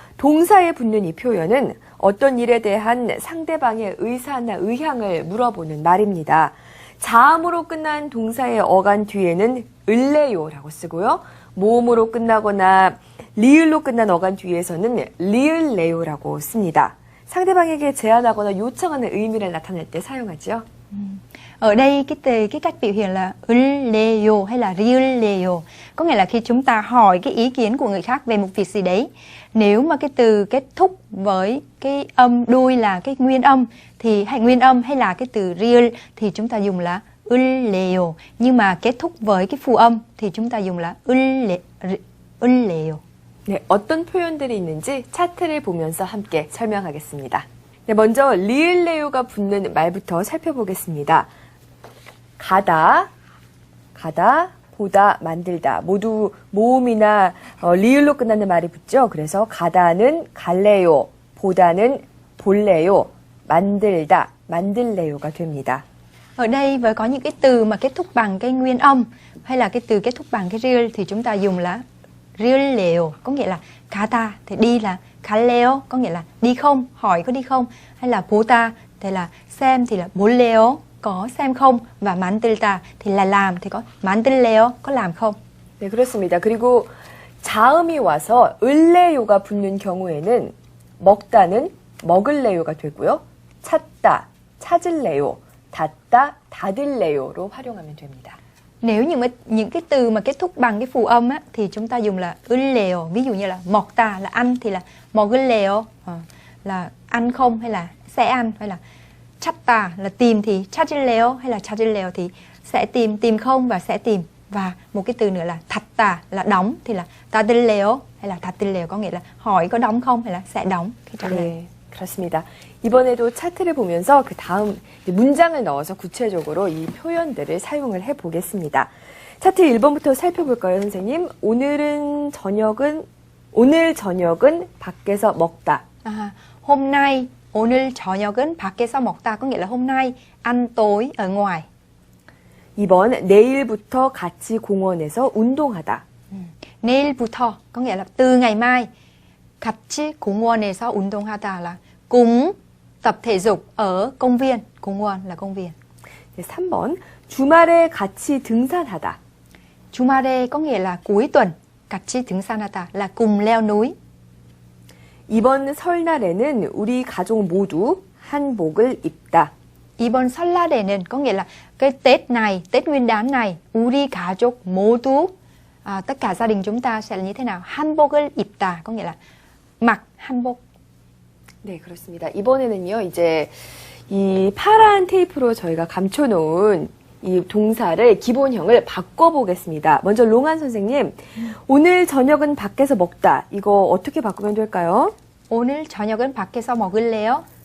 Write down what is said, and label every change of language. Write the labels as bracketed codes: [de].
[ko] 동사에 붙는 이 표현은 어떤 일에 대한 상대방의 의사나 의향을 물어보는 말입니다. 자음으로 끝난 동사의 어간 뒤에는 을래요라고 쓰고요. 모음으로 끝나거나 리을로 끝난 어간 뒤에서는 리을래요라고 씁니다. 상대방에게 제안하거나 요청하는 의미를 나타낼 때 사용하죠. [vi] Ở đây cái cách biểu hiện là 을래요 hay là ri을래요. Có nghĩa là khi chúng ta hỏi cái ý kiến của người khác về một việc gì đấy. Nếu mà cái từ kết thúc với cái âm đuôi là cái nguyên âm thì hay nguyên âm hay là cái từ ri을 thì chúng ta dùng là 을래요. Nhưng mà kết thúc với cái phụ âm thì chúng ta dùng là 을래요. [ko] 네, 어떤 표현들이 있는지 차트를 보면서 함께 설명하겠습니다. 네, 먼저 리을레요가 붙는 말부터 살펴보겠습니다. 가다, 보다, 만들다 모두 모음이나 리을로 끝나는 말이 붙죠. 그래서 가다는 갈래요, 보다는 볼래요, 만들다, 만들래요가 됩니다. [vi] Ở đây với có những cái từ mà kết thúc bằng cái nguyên âm hay là cái từ kết thúc bằng cái ri을 thì chúng ta dùng là ri을래요, có nghĩa là 가다 thì đi là 갈래요, có nghĩa là đi không, hỏi có đi không, hay là 보다 thì là xem thì là 볼래요, có xem không, và 만들다 thì là làm thì có 만들래요, có làm không. [ko] 네, 그렇습니다. 그리고 자음이 와서 을래요가 붙는 경우에는 먹다는 먹을래요가 되고요. 찾다, 찾을래요, 닫다, 닫을래요로 활용하면 됩니다. [vi] Nếu những cái từ mà kết thúc bằng cái phụ âm á, thì chúng ta dùng là 을래요. Ví dụ như là 먹다 là ăn thì là 먹을래요, là ăn không hay là sẽ ăn, hay là 찾다 là tìm thì 찾을래요 hay là 찾을래요 thì sẽ tìm không và sẽ tìm. Và một cái từ nữa là 닫다 là đóng thì là 닫을래요 hay là 닫을래요, có nghĩa là hỏi có đóng không hay là sẽ đóng khi trả lời. [ko] 네, 그렇습니다. 이번에도 차트를 보면서 그 다음 문장을 넣어서 구체적으로 이 표현들을 사용을 해보겠습니다. 차트 1번부터 살펴볼까요, 선생님? 오늘 저녁은 밖에서 먹다. [vi] Hôm nay, [ko] 오늘 저녁은 밖에서 먹다 [vi] có nghĩa là hôm nay ăn tối ở ngoài. [ko] 2번, 내일부터 같이 공원에서 운동하다. [vi] 내일부터 có nghĩa là từ ngày mai. [ko] 같이 공원에서 운동하다 [vi] là cùng tập thể dục ở công viên. 공원 là công viên. [ko] 네, 3번, 주말에 같이 등산하다. [vi] 주말에 có nghĩa là cuối tuần. [ko] 같이 등산하다 [vi] là cùng leo núi. [ko] 이번 설날에는 우리 가족 모두 한복을 입다. 이번 설날에는 [vi] có nghĩa là cái Tết này, Tết Nguyên đán này, [ko] 우리 가족 모두 [vi] tất cả gia đình chúng ta sẽ là như thế nào? [ko] 한복을 입다 [vi] có nghĩa là mặc 한복. [ko] 네, 그렇습니다. 이번에는요, 이제 이 파란 테이프로 저희가 감춰놓은 이 동사를 기본형을 바꿔보겠습니다. 먼저 롱한 선생님, 오늘 저녁은 밖에서 먹다. 이거 어떻게 바꾸면 될까요? 오늘 저녁은 밖에서 먹을래요?